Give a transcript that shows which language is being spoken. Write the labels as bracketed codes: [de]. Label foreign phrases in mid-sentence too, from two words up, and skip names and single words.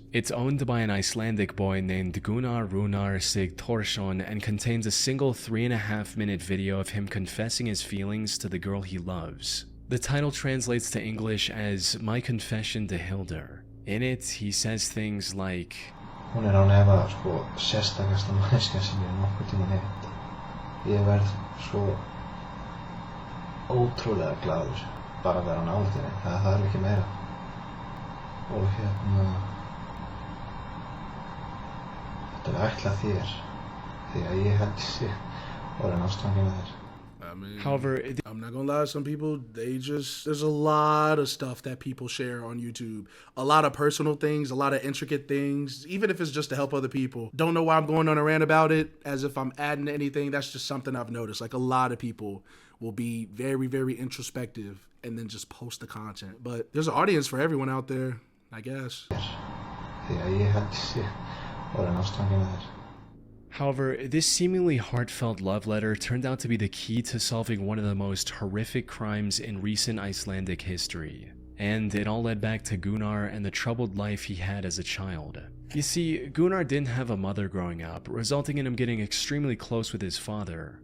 [en] It's owned by an Icelandic boy named Gunnar Runar Sigthorsson and contains a single 3.5-minute video of him confessing his feelings to the girl he loves. The title translates to English as My Confession to Hilder. In it, he says things like, [is] Hún án efa sérstakasta manneskja sem ég nokkuð tímann hitt. Ég verð svo ótrúlega glaður bara að vera nálægt henni. Það þarf ekki meira. Og þetta ætlað þér því að ég held sig orðinn ástfanginn af þér. [en] I mean, however, I'm not gonna lie, some people, there's a lot of stuff that people share on YouTube. A lot of personal things, a lot of intricate things, even if it's just to help other people. Don't know why I'm going on a rant about it as if I'm adding to anything. That's just something I've noticed. Like, a lot of people will be very, very introspective and then just post the content. But there's an audience for everyone out there, I guess. [is] Því að ég held sig orðinn ástfanginn af þér. [en] However, this seemingly heartfelt love letter turned out to be the key to solving one of the most horrific crimes in recent Icelandic history. And it all led back to Gunnar and the troubled life he had as a child. You see, Gunnar didn't have a mother growing up, resulting in him getting extremely close with his father.